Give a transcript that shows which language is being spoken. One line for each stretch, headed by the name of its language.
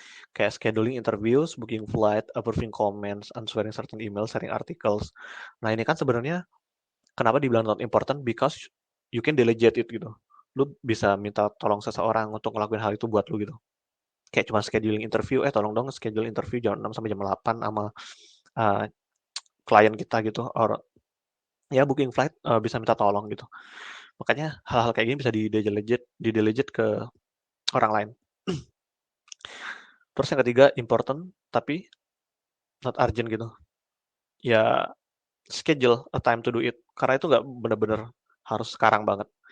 Indonesian: Kayak
English: scheduling interviews, booking flight, approving comments, answering certain email, sharing articles.
Indonesian: Nah ini kan sebenarnya kenapa dibilang
English: not important? Because you can delegate it
Indonesian: gitu. Lu bisa minta tolong seseorang untuk ngelakuin hal itu buat lu gitu. Kayak cuma scheduling interview, tolong dong schedule interview jam 6 sampai jam 8 sama uh, klien kita gitu. Or ya booking flight bisa minta tolong gitu. Makanya hal-hal kayak gini bisa di-delegate ke orang lain. Terus yang ketiga, important tapi not urgent gitu.
English: Ya schedule a time to do it.
Indonesian: Karena itu nggak bener-bener harus sekarang banget.